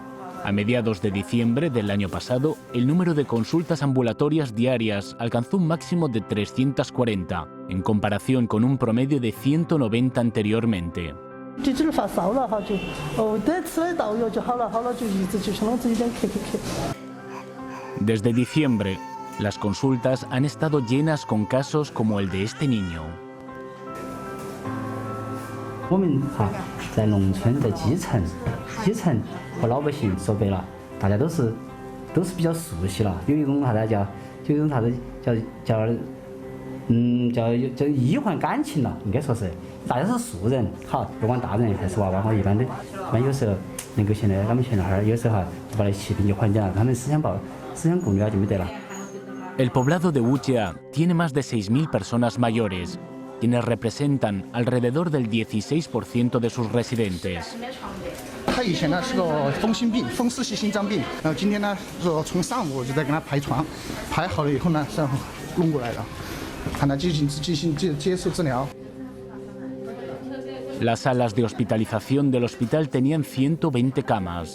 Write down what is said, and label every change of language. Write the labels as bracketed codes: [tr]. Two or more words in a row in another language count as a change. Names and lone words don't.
[es] A mediados de diciembre del año pasado, el número de consultas ambulatorias diarias alcanzó un máximo de 340, en comparación con un promedio de 190 anteriormente. Desde diciembre, las consultas han estado llenas con casos como el de este niño. [zh] 我们在农村的基层和老百姓说白了，大家都是比较熟悉了，有一种啥子叫医患感情了，应该说是大家是熟人，好，不管大人还是娃娃，一般有时候能够他们现在有时候就把那疾病就缓解了，他们思想顾虑就没得了。 [es] El poblado de Wuxia tiene más de 6.000 personas mayores, quienes representan alrededor del 16% de sus residentes. [zh] 他以前呢是个风湿病，风湿性心脏病，然后今天呢说从上午就在给他排床，排好了以后呢，然后弄过来了，让他进行接受治疗。 [es] Las salas de hospitalización del hospital tenían 120 camas.